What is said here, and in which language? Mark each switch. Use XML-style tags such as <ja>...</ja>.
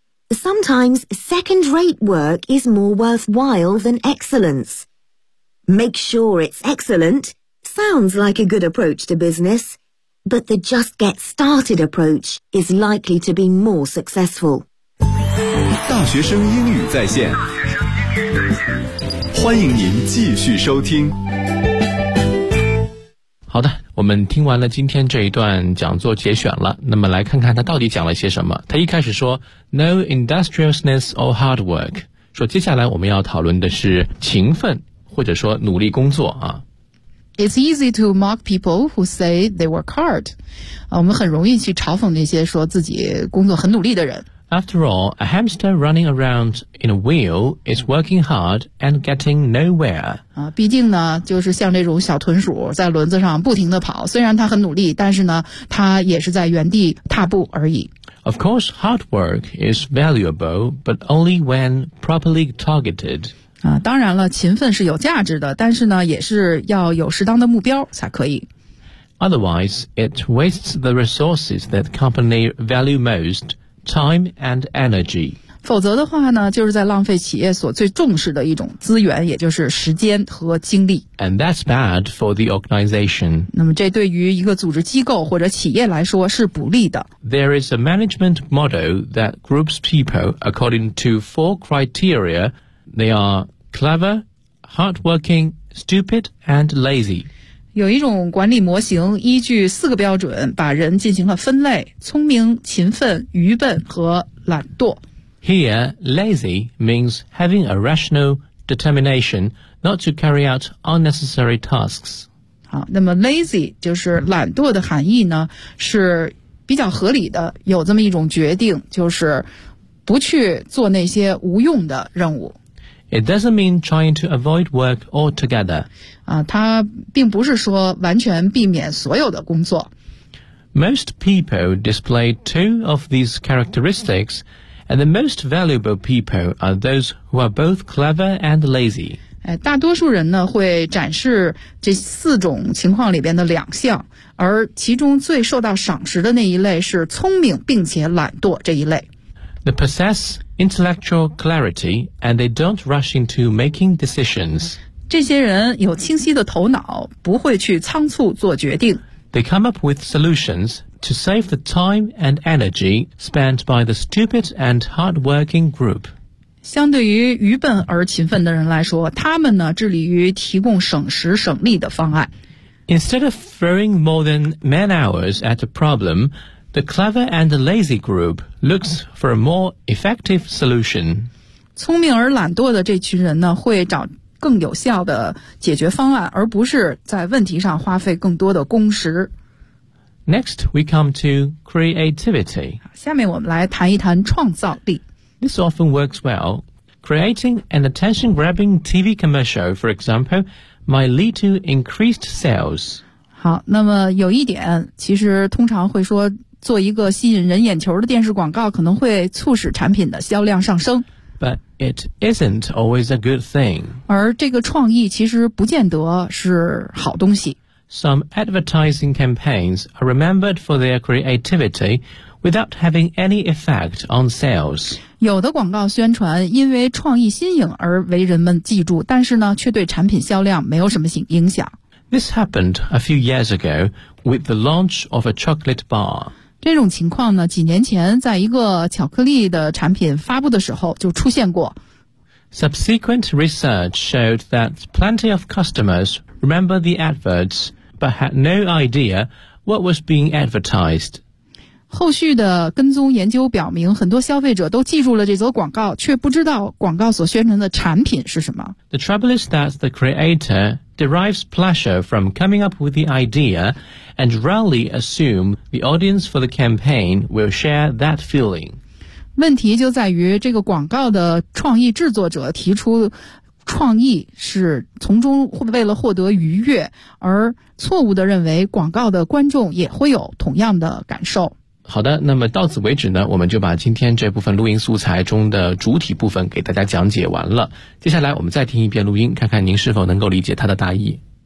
<en>Sometimes second-rate work is more worthwhile than excellence. Make sure it's excellent sounds like a good approach to business, but the just get started approach is likely to be more successful.</en> <zh>大学生英语在线，欢迎您继续收听。好的，我们听完了今天这一段讲座节选了，那么来看看他到底讲了些什么。他一开始说</zh> <en>No industriousness or hard work，</en> <zh>说接下来我们要讨论的是勤奋或者说努力工作啊。</zh> <en>It's easy to mock people who say they work hard、啊、</en> <zh>我们很容易去嘲讽那些说自己工作很努力的人。</zh> <en>After all, a hamster running around in a wheel is working hard and getting nowhere.</en> <zh>毕竟呢，就是像这种小豚鼠在轮子上不停地跑，虽然它很努力，但是呢，它也是在原地踏步而已。</zh> <en>Of course, hard work is valuable, but only when properly targeted.</en> <zh>当然了，勤奋是有价值的，但是呢，也是要有适当的目标才可以。</zh> <en>Otherwise, it wastes the resources that company value most. Time and energy.</en> <zh>否则的话呢，就是在浪费企业所最重视的一种资源，也就是时间和精力。</zh> <en>And that's bad for the organization.</en> <zh>那么这对于一个组织机构或者企业来说是不利的。</zh> <en>There is a management model that groups people according to four criteria. They are clever, hardworking, stupid, and lazy.</en> <zh>有一种管理模型依据四个标准把人进行了分类，聪明、勤奋、愚笨和懒惰。</zh> <en>Here, lazy means having a rational determination not to carry out unnecessary tasks.</en> <zh>好，那么 lazy 就是懒惰的含义呢，是比较合理的，有这么一种决定，就是不去做那些无用的任务。</zh> <en>It doesn't mean trying to avoid work altogether.</en> <zh>它并不是说完全避免所有的工作。</zh> <en>Most people display two of these characteristics, and the most valuable people are those who are both clever and lazy.</en> <zh>大多数人呢会展示这四种情况里边的两项，而其中最受到赏识的那一类是聪明并且懒惰这一类。</zh> <en>The possess intellectual clarity and they don't rush into making decisions.</en> <zh>这些人有清晰的头脑，不会去仓促做决定。</zh> <en>They come up with solutions to save the time and energy spent by the stupid and hardworking group.</en> <zh>相对于愚笨而勤奋的人来说，他们呢，致力于提供省时省力的方案。</zh> <en>Instead of throwing more than man hours at a problem,The clever and lazy group looks for a more effective solution.</en> <zh>聪明而懒惰的这群人呢，会找更有效的解决方案，而不是在问题上花费更多的工时。</zh> <en>Next, we come to creativity.</en> <zh>下面我们来谈一谈创造力。</zh> <en>This often works well. Creating an attention-grabbing TV commercial, for example, might lead to increased sales.</en> <zh>好，那么有一点，其实通常会说做一个吸引人眼球的电视广告可能会促使产品的销量上升。</zh> <en>But it isn't always a good thing.</en> <zh>而这个创意其实不见得是好东西。</zh> <en>Some advertising campaigns are remembered for their creativity without having any effect on sales.</en> <zh>有的广告宣传因为创意新颖而为人们记住，但是呢，却对产品销量没有什么影响。</zh> <en>This happened a few years ago with the launch of a chocolate bar.</en> <zh>这种情况呢，几年前在一个巧克力的产品发布的时候就出现过。</zh> <en>Subsequent research showed that plenty of customers remember the adverts, but had no idea what was being advertised.</en> <zh>后续的跟踪研究表明，很多消费者都记住了这则广告，却不知道广告所宣传的产品是什么。</zh> <en>The trouble is that the creator derives pleasure from coming up with the idea and rarely assume the audience for the campaign will share that feeling.</en> <zh>问题就在于这个广告的创意制作者提出创意是从中为了获得愉悦，而错误地认为广告的观众也会有同样的感受。好的，那么到此为止呢，我们就把今天这部分录音素材中的主体部分给大家讲解完了。接下来我们再听一遍录音，看看您是否能够理解它的大意。</zh>